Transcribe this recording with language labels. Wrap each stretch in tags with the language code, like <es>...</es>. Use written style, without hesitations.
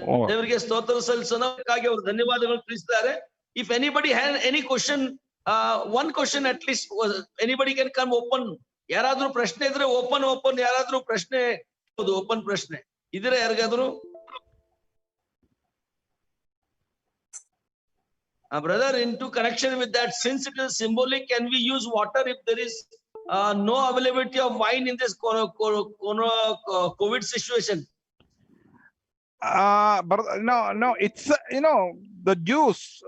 <kn>ದೇವರಿಗೆ ಸ್ತೋತ್ರ ಸಲ್ಲಿಸೋಣಕ್ಕಾಗಿ ಅವರು ಧನ್ಯವಾದಗಳು ತಿಳಿಸಿದ್ದಾರೆ.</kn> <en>If anybody has any question, one question at least, anybody can come open.</en> <kn>ಯಾರಾದ್ರೂ ಪ್ರಶ್ನೆ ಇದ್ರೆ ಓಪನ್ ಯಾರಾದ್ರೂ ಪ್ರಶ್ನೆ ಓಪನ್ ಪ್ರಶ್ನೆ ಇದ್ರೆ ಯಾರಿಗಾದ್ರು</kn> <en>Brother, into connection with that, since it is symbolic, can we use water if there is no availability of wine in this COVID situation? But no, it's the juice.</en>